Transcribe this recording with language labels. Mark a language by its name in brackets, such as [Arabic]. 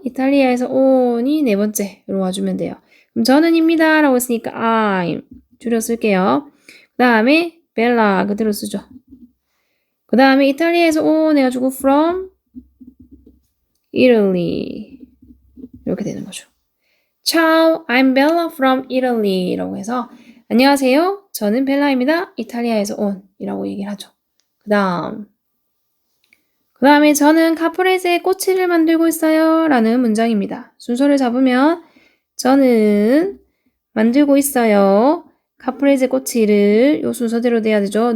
[Korean] 이탈리아에서 온이 네 번째로 와주면 돼요. 그럼 저는입니다 라고 했으니까 I'm 줄여 쓸게요. 그 다음에 벨라 그대로 쓰죠. 그 다음에 이탈리아에서 온 해가지고 from Italy 이렇게 되는 거죠. [English] Ciao, I'm Bella from Italy [Korean] 라고 해서 안녕하세요. 저는 벨라입니다. 이탈리아에서 온 이라고 얘기를 하죠. 그 다음에 저는 카프레제의 꼬치를 만들고 있어요 라는 문장입니다. 순서를 잡으면 저는 만들고 있어요. 카프레제 꼬치를 요 순서대로 돼야 되죠.